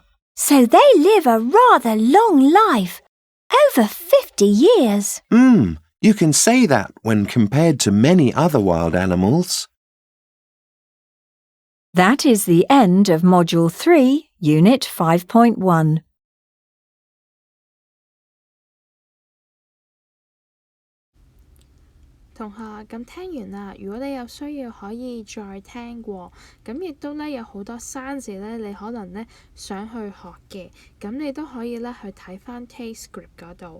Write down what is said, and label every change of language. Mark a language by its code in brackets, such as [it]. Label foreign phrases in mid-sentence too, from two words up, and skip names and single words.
[en] So they live a rather long life, over 50 years. You can say that when compared to many other wild animals. That is the end of Module 3, Unit 5.1. [yue] 同學，咁聽完啦，如果你有需要可以再聽過，咁亦都有好多生字你可能想去學嘅，咁你都可以去睇返 Tastscript 嗰度。